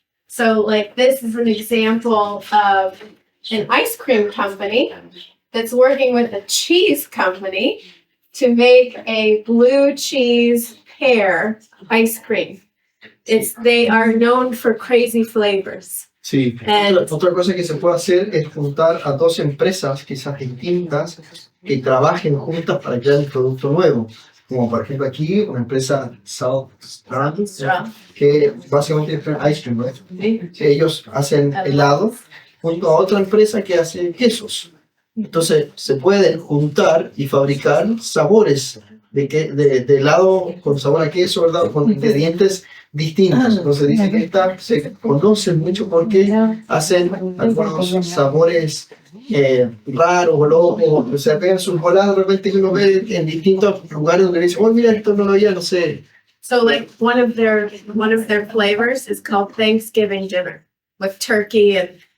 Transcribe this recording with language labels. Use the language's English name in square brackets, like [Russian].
[English] So like this is an example of an ice cream company that's working with a cheese company to make a blue cheese pear ice cream. They are known for crazy flavors. [Spanish] Sí, otra cosa que se puede hacer es juntar a dos empresas quizás distintas que trabajen juntas para crear un producto nuevo. Como por ejemplo aquí, una empresa South Strand, que básicamente es ice cream, ¿right? Sí, ellos hacen helado junto a otra empresa que hace quesos. Entonces se pueden juntar y fabricar sabores de helado con sabor a queso, ¿verdad? Con ingredientes distintos. Entonces dicen que se conocen mucho porque hacen algunos sabores raros o locos. O sea, pegan sus voladas de repente que uno ve en distintos lugares donde dicen, oh, mira, esto no lo había, no sé. [English] So like one of their flavors is called Thanksgiving dinner with turkey and